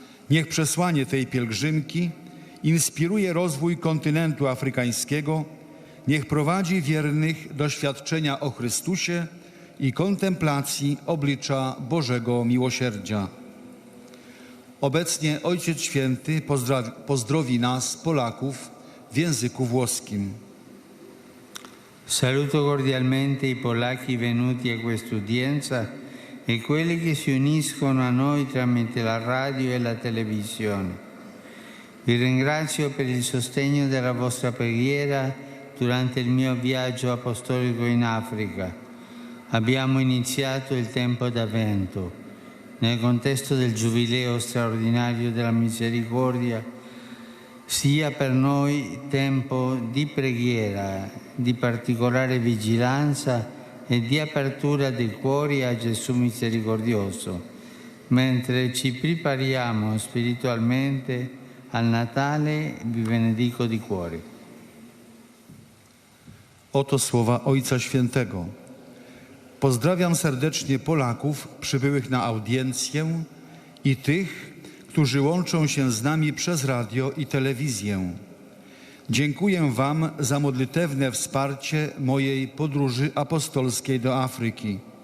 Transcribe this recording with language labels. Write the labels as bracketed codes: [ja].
[pl] Niech przesłanie tej pielgrzymki inspiruje rozwój kontynentu afrykańskiego, niech prowadzi wiernych do świadczenia o Chrystusie i kontemplacji oblicza Bożego miłosierdzia. Obecnie Ojciec Święty pozdrowi nas, Polaków, w języku włoskim. [it] Saluto cordialmente i polacchi venuti a quest'udienza e quelli che si uniscono a noi tramite la radio e la televisione. Vi ringrazio per il sostegno della vostra preghiera durante il mio viaggio apostolico in Africa. Abbiamo iniziato il tempo d'Avvento nel contesto del Giubileo straordinario della Misericordia. Sia per noi tempo di preghiera, di particolare vigilanza e di apertura dei cuori a Gesù misericordioso, mentre ci prepariamo spiritualmente al Natale, vi benedico di cuore. [pl] Oto słowa Ojca Świętego. Pozdrawiam serdecznie Polaków przybyłych na audiencję i tych, którzy łączą się z nami przez radio i telewizję. Dziękuję Wam za modlitewne wsparcie mojej podróży apostolskiej do Afryki.